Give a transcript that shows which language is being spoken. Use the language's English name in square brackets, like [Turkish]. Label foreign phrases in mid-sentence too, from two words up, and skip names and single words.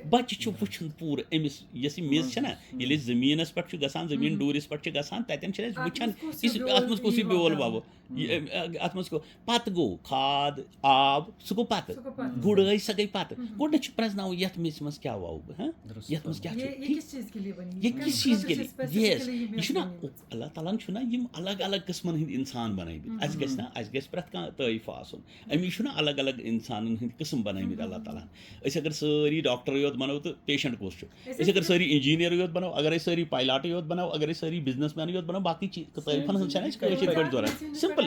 [Kashmiri] بَچہِ چھُ وٕچھُن پوٗرٕ أمِس یۄس یہِ میٚژ چھَنہ ییٚلہِ أسۍ زٔمیٖنَس پٮ۪ٹھ چھُ گژھان زٔمیٖن ڈوٗرِس پٮ۪ٹھ چھِ گژھان تَتٮ۪ن چھِ أسۍ وٕچھان اَتھ منٛز کُس یہِ بیول وَوو اَتھ منٛز پَتہٕ گوٚو کھاد آب سُہ گوٚو پَتہٕ گُڈٲے سۄ گٔے پَتہٕ گۄڈٕنیٚتھ چھُ پرٛزناوُن یَتھ میٚژِ منٛز کیٛاہ وَوٕ بہٕ یَتھ منٛز کیٛاہ چھُ [Urdu] یہ کس چیز کے لیے بنی یہ کس چیز کے لیے یس یہ [Kashmiri] یہ چھُنہ اللہ تعالیٰ ہن چھُنہ یِم الگ الگ قٕسمَن ہٕنٛدۍ اِنسان بَنٲومٕتۍ اَسہِ گژھِ نہ اَسہِ گژھِ پرٛٮ۪تھ کانٛہہ تعٲریٖف آسُن أمِس چھُنہ الگ الگ اِنسانَن ہٕنٛدۍ قٕسم بَنٲومٕتۍ اللہ تعالیٰ ہن أسۍ اگر سٲری ڈاکٹرٕے یوت بَنو تہٕ پیشَنٹ کُس چھُ أسۍ اگر سٲری اِنجیٖنیرٕے یوت بَنو اگر أسۍ سٲری پایلاٹٕے یوت بَنو اگر أسۍ سٲری [English] business man [Kashmiri] یوت بَنو باقٕے تعٲریٖفَن ہٕنٛز چھَنہ اَسہِ کٲشِر پٲٹھۍ ضوٚرتھ سِمپٕل